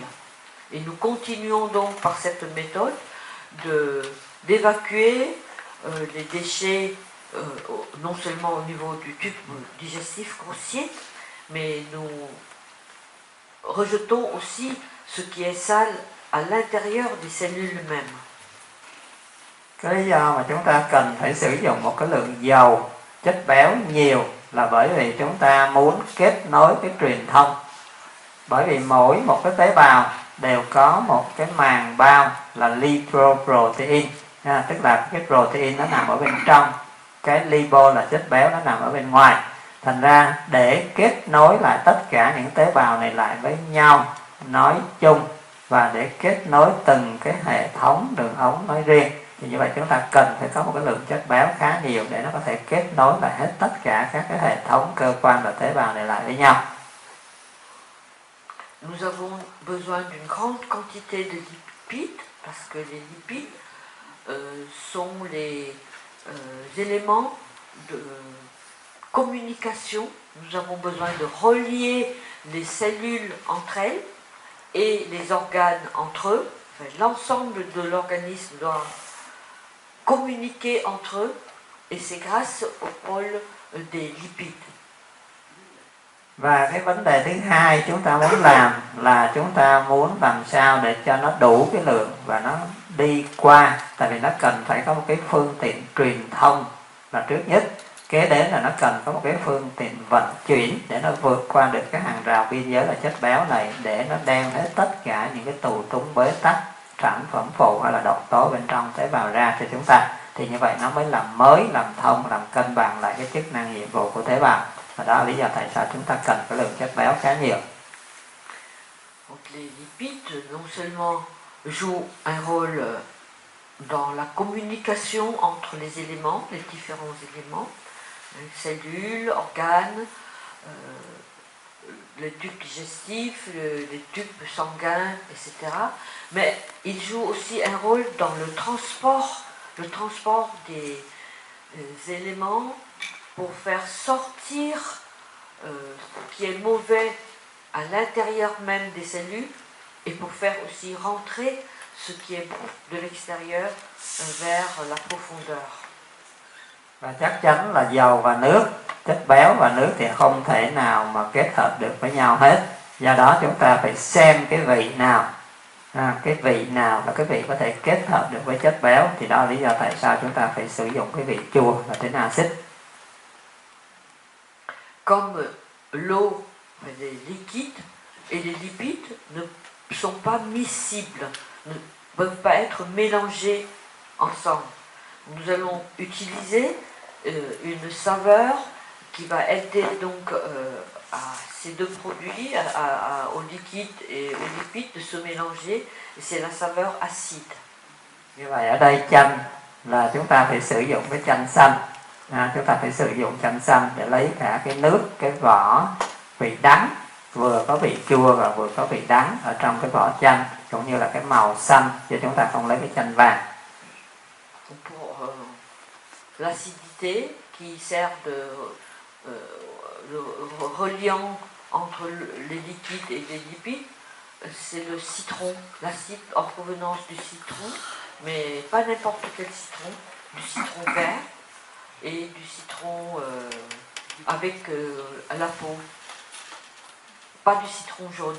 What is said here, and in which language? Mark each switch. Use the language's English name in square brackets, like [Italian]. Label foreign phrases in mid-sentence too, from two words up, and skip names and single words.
[French] Et nous continuons donc par cette méthode d'évacuer les déchets non seulement au niveau du tube digestif grossier, mais nous rejetons aussi ce qui est sale à l'intérieur des cellules mêmes. [Vietnamese] Cái lý do mà chúng ta cần phải sử dụng một cái lượng dầu, chất béo nhiều là bởi vì chúng ta muốn kết nối cái truyền thông. Bởi vì mỗi một cái tế bào đều có một cái màng bao là lipoprotein, tức là cái protein nó nằm ở bên trong, cái lipo là chất béo nó nằm ở bên ngoài. Thành ra để kết nối lại tất cả những tế bào này lại với nhau nói chung và để kết nối từng cái hệ thống đường ống nói riêng, thì như vậy chúng ta cần phải có một cái lượng chất béo khá nhiều để nó có thể kết nối lại hết tất cả các cái hệ thống cơ quan và tế bào này lại với nhau. [French] Nous avons besoin d'une grande quantité de lipides parce que les lipides sont les éléments de communication. Nous avons besoin de relier les cellules entre elles et les organes entre eux. Enfin, l'ensemble de l'organisme doit communiquer entre eux et c'est grâce au rôle des lipides. [Vietnamese] Và cái vấn đề thứ hai chúng ta muốn làm là chúng ta muốn làm sao để cho nó đủ cái lượng và nó đi qua, tại vì nó cần phải có một cái phương tiện truyền thông là trước nhất, kế đến là nó cần có một cái phương tiện vận chuyển để nó vượt qua được cái hàng rào biên giới là chất béo này, để nó đem hết tất cả những cái tù túng bế tắc sản phẩm phụ hay là độc tố bên trong tế bào ra cho chúng ta. Thì như vậy nó mới làm mới, làm thông, làm cân bằng lại cái chức năng nhiệm vụ của tế bào. Và đó là lý do tại sao chúng ta cần cái lượng chất béo khá nhiều. [French] Donc les lipides non seulement jouent un rôle dans la communication entre les éléments, les différents éléments, cellules, organes, les tubes digestifs, les tubes sanguins, etc. Mais ils jouent aussi un rôle dans le transport des éléments pour faire sortir ce qui est mauvais à l'intérieur même des cellules et pour faire aussi rentrer ce qui est bon de l'extérieur vers la profondeur. [Vietnamese] Và chắc chắn là dầu và nước, chất béo và nước thì không thể nào mà kết hợp được với nhau hết. Do đó chúng ta phải xem cái vị nào, cái vị nào là cái vị có thể kết hợp được với chất béo, thì đó là lý do tại sao chúng ta phải sử dụng cái vị chua và tính axit. [French] Comme l'eau, les liquides et les lipides ne sont pas miscibles, ne peuvent pas être mélangés ensemble. Nous allons utiliser une saveur qui va aider donc à ces deux produits, au liquide et au lipide de se mélanger, et c'est la saveur acide. [Vietnamese] Như vậy ở đây chanh là chúng ta phải sử dụng cái chanh xanh. Chúng ta phải sử dụng chanh xanh để lấy cả cái nước, cái vỏ vị đắng, vừa có vị chua và vừa có vị đắng ở trong cái vỏ chanh, cũng như là cái màu xanh, chứ chúng ta không lấy cái chanh vàng. [French] Pour l'acidité qui sert de reliant entre les liquides et les lipides, c'est le citron, l'acide en provenance du citron, mais pas n'importe quel citron, du citron vert et du citron avec la peau, pas du citron jaune.